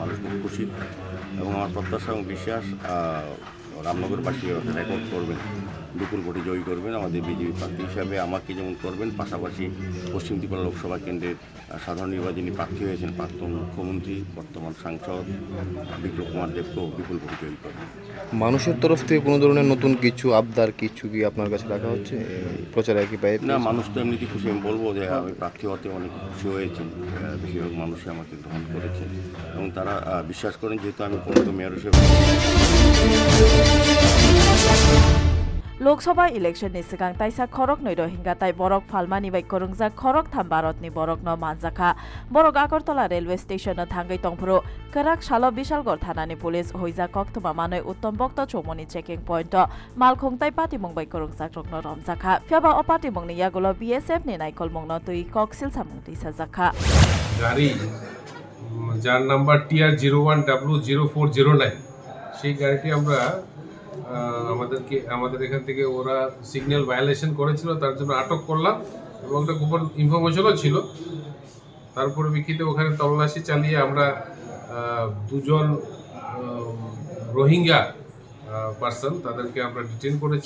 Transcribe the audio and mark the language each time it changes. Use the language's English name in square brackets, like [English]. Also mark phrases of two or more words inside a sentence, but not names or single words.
[Bangla] মানুষ খুব খুশি এবং আমার প্রত্যাশা এবং বিশ্বাস রামনগরবাসী রেকর্ড করবেন, বিপুল ভোটে জয়ী করবেন আমাদের বিজেপি প্রার্থী হিসাবে আমাকে যেমন করবেন, পাশাপাশি পশ্চিম ত্রিপুরা লোকসভা কেন্দ্রের সাধারণ নির্বাচনী প্রার্থী হয়েছেন প্রাক্তন মুখ্যমন্ত্রী বর্তমান সাংসদ বিপ্লব কুমার দেবকেও বিপুল ভোটে জয়ী করবেন। মানুষের তরফ থেকে কোনো ধরনের নতুন কিছু আবদার কিছু কি আপনার কাছে রাখা হচ্ছে প্রচারে কি পাই? না, মানুষ তো এমনিতে খুশি। আমি বলবো যে আমি প্রার্থী হতে অনেক খুশি হয়েছেন, বেশিরভাগ মানুষই আমাকে গ্রহণ করেছেন এবং তারা বিশ্বাস করেন যেহেতু আমি পরিণত মেয়র হিসেবে। [Kok Borok] लोकसभा इलेक्शन नि सिगां ताइसा खरक नै रोहिंगा ताइ बरक फालमानि बाइ करंजा खरक थाम भारतनि बरक न मानजाखा बरक आगरतला रेलवे स्टेशन न थांगै तंफुरो कराक सालो विशालगढ़ थानानि पुलिस होइजा कक्तमा मानै उत्तम भक्त चौमनि [English] checking point [Kok Borok] मालखों ताइ पार्टी मंबाइ करंजा रकन रमजाखा फ्याबा अ पार्टी मंगनि यागुलो बीएसएफ नि नाइकल मंगन तुइ कक्सिल सामुंति साजाखा [Bangla] गाड़ी যার নাম্বার TR01W0409 সেই গাড়িটি আমরা আমাদের এখান থেকে ওরা [English] signal violation [Bangla] করেছিল, তার জন্য আটক করলাম এবং একটা গোপন ইনফরমেশনও ছিল। তার পরিপ্রেক্ষিতে ওখানে তল্লাশি চালিয়ে আমরা দুজন রোহিঙ্গা পার্সন, তাদেরকে আমরা ডিটেন করেছি।